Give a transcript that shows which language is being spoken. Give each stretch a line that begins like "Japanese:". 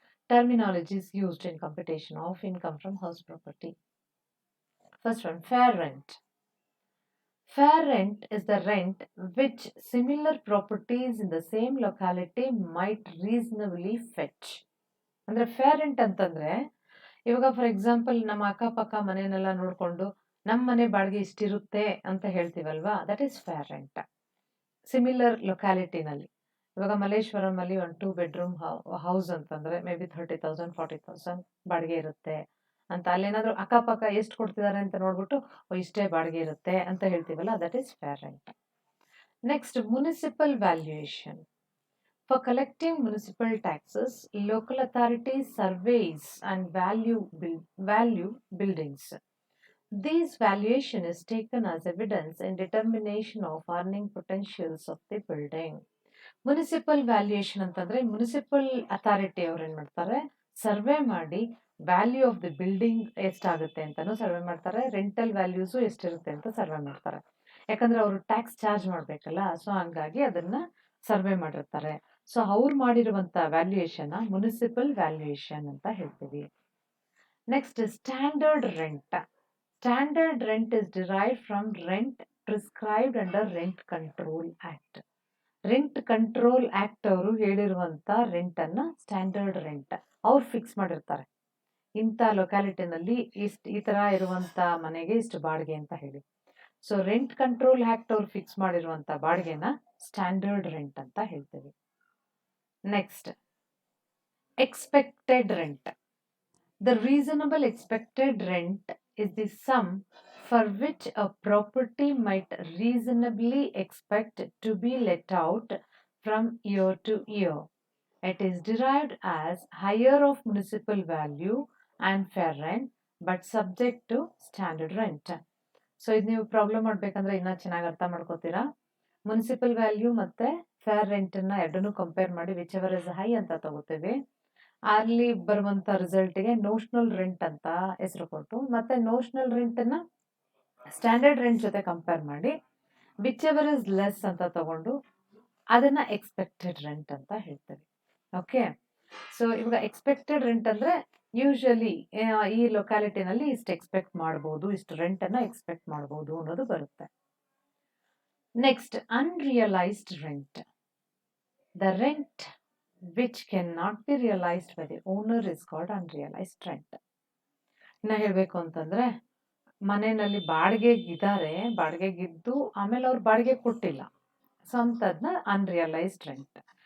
English: Terminologies used in computation of income from house property. First one, fair rent. Fair rent is the rent which similar properties in the same locality might reasonably fetch.
Kannada: ಅಂದ್ರೆ fair rent ಅಂತಂದ್ರೆ ಇವಾಗ
English: for example
Kannada: ನಮ್ಮ ಅಕ್ಕಪಕ್ಕ ಮನೆಯನ್ನೆಲ್ಲ ನೋಡ್ಕೊಂಡು ನಮ್ಮ ಮನೆ ಬಾಡಿಗೆ ಇಷ್ಟಿರುತ್ತೆ ಅಂತ ಹೇಳ್ತೀವಲ್ವಾ,
English: That is fair rent.
Kannada: Similar ಲೊಕ್ಯಾಲಿಟಿನಲ್ಲಿ ಇವಾಗ ಮಲ್ಲೇಶ್ವರಂ ಅಲ್ಲಿ ಒಂದು 2 ಬೆಡ್ರೂಮ್ ಹೌಸ್ ಅಂತಂದ್ರೆ
English: maybe
Kannada: 30,000 40,000 ಬಾಡಿಗೆ ಇರುತ್ತೆ ಅಂತ, ಅಲ್ಲೇನಾದ್ರೂ ಅಕ್ಕಪಕ್ಕ ಎಷ್ಟು ಕೊಡ್ತಿದ್ದಾರೆ ಅಂತ ನೋಡ್ಬಿಟ್ಟು ಇಷ್ಟೇ ಬಾಡಿಗೆ ಇರುತ್ತೆ ಅಂತ ಹೇಳ್ತೀವಲ್ಲ,
English: That is fair rent. Next, municipal valuation. For collecting municipal taxes, local authorities surveys and value buildings. This valuation is taken as evidence in determination of earning potentials of the building.
Kannada: Municipal valuation ಅಂತಂದ್ರೆ municipal authority ಅವ್ರು ಏನ್ ಮಾಡ್ತಾರೆ, survey ಮಾಡಿ
English: value of the building
Kannada: ಎಷ್ಟಾಗುತ್ತೆ ಅಂತಾನು survey ಮಾಡ್ತಾರೆ, rental values ಎಷ್ಟಿರುತ್ತೆ ಅಂತ ಸರ್ವೆ ಮಾಡ್ತಾರೆ. ಯಾಕಂದ್ರೆ ಅವರು ಟ್ಯಾಕ್ಸ್ ಚಾರ್ಜ್ ಮಾಡ್ಬೇಕಲ್ಲ, ಸೊ ಹಂಗಾಗಿ ಅದನ್ನ ಸರ್ವೆ ಮಾಡಿರ್ತಾರೆ. ಸೊ ಅವ್ರು ಮಾಡಿರುವಂತ ವ್ಯಾಲ್ಯೂಯೇಷನ್ ಮುನಿಸಿಪಲ್ ವ್ಯಾಲ್ಯೂಯೇಷನ್ ಅಂತ ಹೇಳ್ತೀವಿ.
English: Next, standard rent. Standard rent is derived from rent prescribed under rent control act.
Kannada: Rent control act ಅವರು ಹೇಳಿರುವಂತ ರೆಂಟ್ ಅನ್ನ ಸ್ಟ್ಯಾಂಡರ್ಡ್ ರೆಂಟ್ ಅವ್ರು ಫಿಕ್ಸ್ ಮಾಡಿರ್ತಾರೆ. ಇಂಥ ಲೊಕ್ಯಾಲಿಟಿನಲ್ಲಿ ಈ ತರ ಇರುವಂತ ಮನೆಗೆ ಇಷ್ಟು ಬಾಡಿಗೆ ಅಂತ ಹೇಳಿ. ಸೊ ರೆಂಟ್ ಕಂಟ್ರೋಲ್ ಆಕ್ಟ್ ಅವ್ರು ಫಿಕ್ಸ್ ಮಾಡಿರುವಂತ ಬಾಡಿಗೆನ ಸ್ಟ್ಯಾಂಡರ್ಡ್ ರೆಂಟ್ ಅಂತ ಹೇಳ್ತೀವಿ.
English: Next, expected rent. The reasonable expected rent is the sum for which a property might reasonably expect to be let out from year to year. It is derived as higher of municipal value and fair rent, but subject to standard rent.
Kannada: So ಇದು ನೀವು problem ಮಾಡ್ಬೇಕಂದ್ರೆ ಇನ್ನೂ ಚೆನ್ನಾಗಿ ಅರ್ಥ ಮಾಡ್ಕೋತೀರಾ. Municipal value ಮತ್ತೆ fair ರೆಂಟನ್ನು ಎರಡನ್ನೂ compare ಮಾಡಿ
English: whichever is high
Kannada: ಅಂತ ತಗೋತೀವಿ. ಅಲ್ಲಿ ಬರುವಂತ ರಿಸಲ್ಟ್ಗೆ ನೋಷನಲ್ ರೆಂಟ್ ಅಂತ ಹೆಸರು ಕೊಟ್ಟು, ಮತ್ತೆ ನೋಷನಲ್ ರೆಂಟನ್ನು ಸ್ಟ್ಯಾಂಡರ್ಡ್ ರೆಂಟ್ ಜೊತೆ ಕಂಪೇರ್ ಮಾಡಿ
English: whichever is less
Kannada: ಅಂತ ತಗೊಂಡು ಅದನ್ನ ಎಕ್ಸ್ಪೆಕ್ಟೆಡ್ ರೆಂಟ್ ಅಂತ ಹೇಳ್ತೀವಿ. ಓಕೆ, ಸೊ ಇವಾಗ ಎಕ್ಸ್ಪೆಕ್ಟೆಡ್ ರೆಂಟ್ ಅಂದ್ರೆ ಯೂಶಲಿ ಈ ಲೊಕ್ಯಾಲಿಟಿನಲ್ಲಿ ಇಷ್ಟು ಎಕ್ಸ್ಪೆಕ್ಟ್ ಮಾಡ್ಬೋದು, ಇಷ್ಟು ರೆಂಟ್ ಅನ್ನ ಎಕ್ಸ್ಪೆಕ್ಟ್ ಮಾಡ್ಬೋದು ಅನ್ನೋದು ಬರುತ್ತೆ.
English: Next, unrealized rent. The rent which cannot be realized by the owner is called unrealized rent.
Kannada: ಇನ್ನ ಹೇಳ್ಬೇಕು ಅಂತಂದ್ರೆ ಮನೆಯಲ್ಲಿ ಬಾಡಿಗೆಗಿದ್ದಾರೆ, ಬಾಡಿಗೆಗಿದ್ದು ಆಮೇಲೆ ಅವ್ರು ಬಾಡಿಗೆ ಕೊಟ್ಟಿಲ್ಲ, ಸೊ ಅಂತದ್ನ ಅನ್ರಿಯಲೈಸ್ಡ್ ರೆಂಟ್.